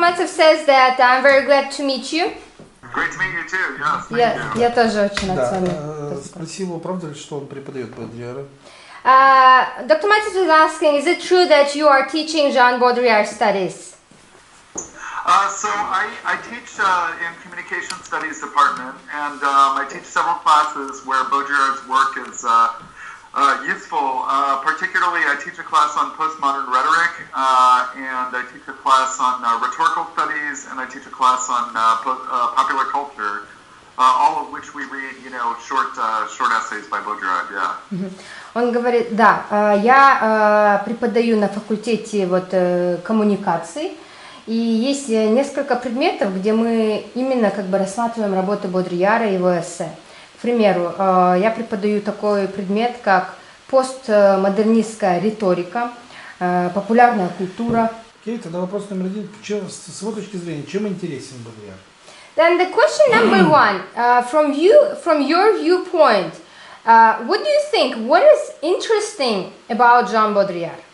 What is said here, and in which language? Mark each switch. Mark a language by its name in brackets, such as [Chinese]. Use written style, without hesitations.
[English] Matsev says that I'm very glad to meet you. Great to meet you too. Yes, thank you. [Russian] Я тоже очень рад с вами. Спросил его, правда ли, что он преподает Бодрийяра? [English] Dr. Matsev is asking, is it true that you are teaching Жан Бодрийяр studies? So I teach in Communication Studies Department, and I teach several classes where Baudrillard's work is useful. Particularly, I teach a class on postmodern rhetoric, and I teach a class on rhetorical studies, and I teach a class on popular culture, all of which we read, short essays by Baudrillard. Yeah. [Russian] Он говорит, да, я преподаю на факультете коммуникаций, и есть несколько предметов, где мы именно рассматриваем работы Бодрийяра и его эссе. К примеру, я преподаю такой предмет, как постмодернистская риторика, популярная культура. Окей, тогда вопрос номер один. С его точки зрения, чем интересен Бодрийяр? [English] Then the question number one, from your viewpoint, what do you think? What is interesting about Жан Бодрийяр?